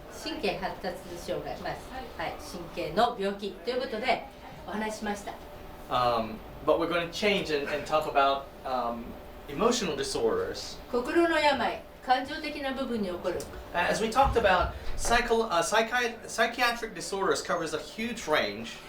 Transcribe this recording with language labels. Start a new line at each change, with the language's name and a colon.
Japanese: 神経発達障害、はい、神経の病気ということでお話ししました。
English: But we're going to change and talk about emotional disorders.
Japanese: 心の病、感情的な部分に起こる。
English: As we talked about, psychiatric disorders covers a huge range